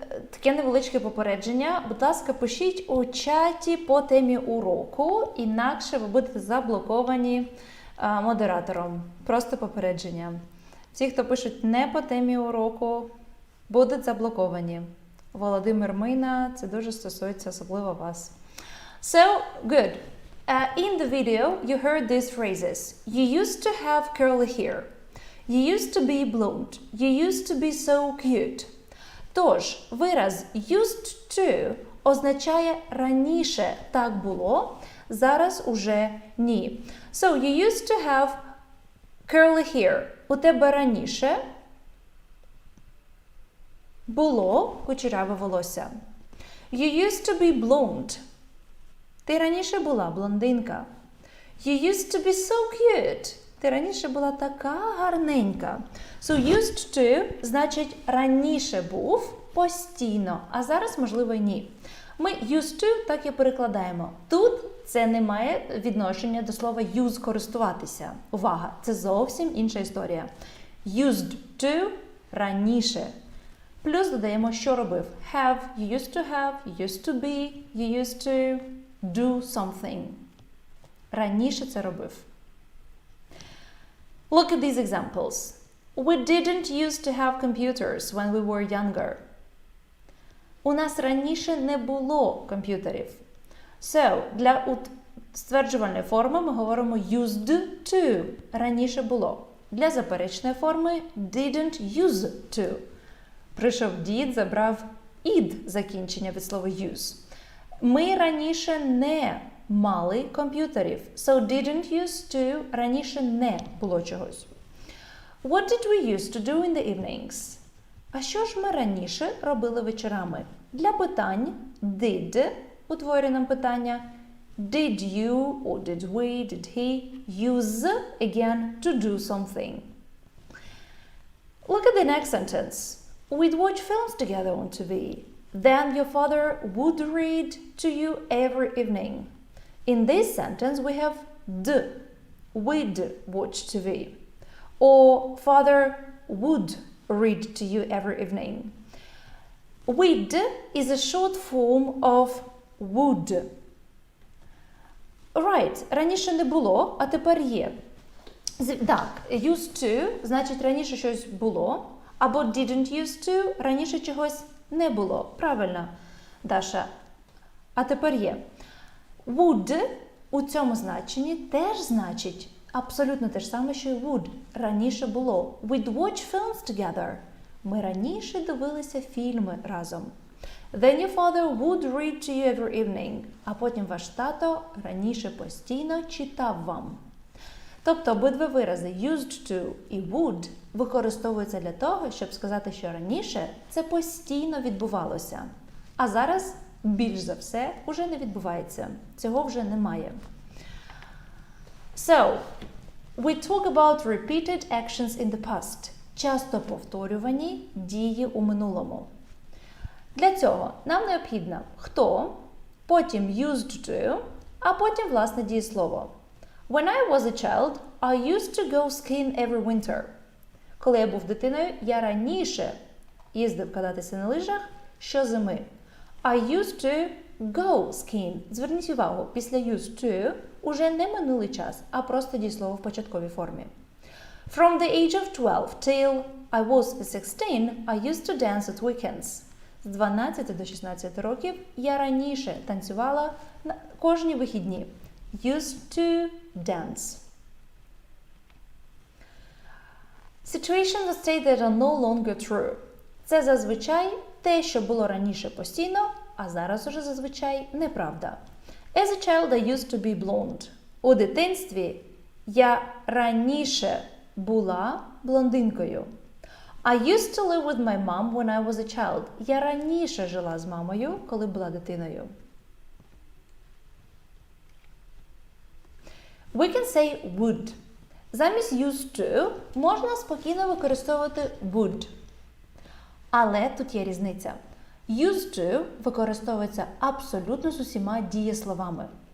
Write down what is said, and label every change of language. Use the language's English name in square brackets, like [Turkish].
[Ukrainian] Таке невеличке попередження. Будь ласка, пишіть у чаті по темі уроку, інакше ви будете заблоковані модератором. Просто попередження. Всі, хто пишуть не по темі уроку, будуть заблоковані. Володимир Мина, це дуже стосується особливо вас. [English] So, good. In the video, you heard these phrases. You used to have curly hair. You used to be blonde. You used to be so cute. [Ukrainian] Тож, вираз used to означає раніше так було, зараз уже ні. [English] So, you used to have curly hair. [Ukrainian] У тебе раніше було кучеряве волосся. [English] You used to be blonde. [Ukrainian] Ти раніше була блондинка. [English] You used to be so cute. [Ukrainian] Ти раніше була така гарненька. So, used to значить раніше був постійно, а зараз, можливо, і ні. Ми used to так і перекладаємо. Тут це не має відношення до слова use – користуватися. Увага, це зовсім інша історія. Used to раніше. Плюс додаємо, що робив. [English] Have, you used to have, you used to be, you used to do something. [Ukrainian] Раніше це робив. [English] Look at these examples. We didn't used to have computers when we were younger. [Ukrainian] У нас раніше не було комп'ютерів. So, для стверджувальної форми ми говоримо used to. Раніше було. Для заперечної форми didn't use to. Прийшов дід, забрав id закінчення від слова use. Ми раніше не мали комп'ютерів. So didn't use to раніше не було чогось. [English] What did we used to do in the evenings? [Ukrainian] А що ж ми раніше робили вечорами? Для питань did утворює нам питання [English] did you or did we, did he use again to do something. Look at the next sentence. We'd watch films together on TV. Then your father would read to you every evening. In this sentence we have d. We'd watch TV. Or father would read to you every evening. We'd is a short form of would. [Ukrainian] Right, раніше не було, а тепер є. Так, used to, значить раніше щось було, або didn't used to, раніше чогось не було. Правильно, Даша. А тепер є. Would у цьому значенні теж значить абсолютно те ж саме, що і would. Раніше було. [English] We'd watch films together. [Ukrainian] Ми раніше дивилися фільми разом. [English] Then your father would read to you every evening. [Ukrainian] А потім ваш тато раніше постійно читав вам. Тобто обидва вирази used to і would використовуються для того, щоб сказати, що раніше це постійно відбувалося. А зараз, більш за все, уже не відбувається. Цього вже немає. [English] So, we talk about repeated actions in the past. [Ukrainian] Часто повторювані дії у минулому. Для цього нам необхідно хто, потім used to, а потім власне дієслово. [English] When I was a child, I used to go skiing every winter. [Ukrainian] Коли я був дитиною, я раніше їздив кататися на лижах щозими. [English] I used to go skiing. [Ukrainian] Зверніть увагу, після used to уже не минулий час, а просто дієслово в початковій формі. [English] From the age of 12 till I was 16, I used to dance at weekends. [Ukrainian] З 12 до 16 років я раніше танцювала на кожні вихідні. [English] Used to dance. Situations that state that are no longer true. [Ukrainian] Це зазвичай те, що було раніше постійно, а зараз уже зазвичай неправда. [English] As a child I used to be blonde. [Ukrainian] У дитинстві я раніше була блондинкою. [English] I used to live with my mom when I was a child. [Ukrainian] Я раніше жила з мамою, коли була дитиною. [English] We can say would. [Ukrainian] Замість used to можна спокійно використовувати would. Але тут є різниця. Used to використовується абсолютно з усіма дієсловами.